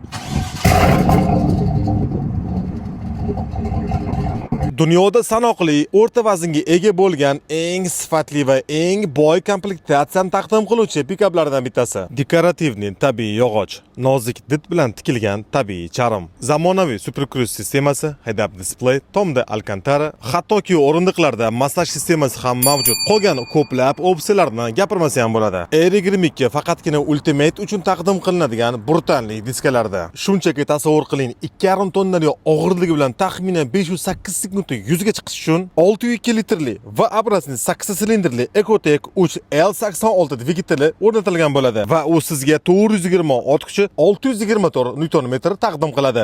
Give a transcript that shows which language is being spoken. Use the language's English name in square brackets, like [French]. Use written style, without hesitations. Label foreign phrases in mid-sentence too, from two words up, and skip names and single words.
[Uzbek] Dunyoda sanoqli o'rta vaznga ega bo'lgan eng sifatli va eng boy komplektatsiyani taqdim qiluvchi pikaplardan bittasi. Dekorativniy tabiiy yog'och, nozik did bilan tikilgan tabiiy charm, zamonaviy Super Cruise sistemasi, [English] head-up display, [Uzbek] tomda Alcantara, hattoki o'rindiqlarda massaj sistemasi ham mavjud. Qolgan ko'plab opsiyalarni gapirmasa ham bo'ladi. R22 faqatgina Ultimate uchun taqdim qilinadigan brutallik diskalarda. Shunchaki tasavvur qiling, 2,5 tonnali og'irligi bilan taxminan 508 sekundda 100 ga chiqish uchun 602 litrli va образный 8 silindrli Ecotec 3 L86 dvigateli o'rnatilgan bo'ladi va u sizga 420 ot kuchi 624 Nm taqdim qiladi.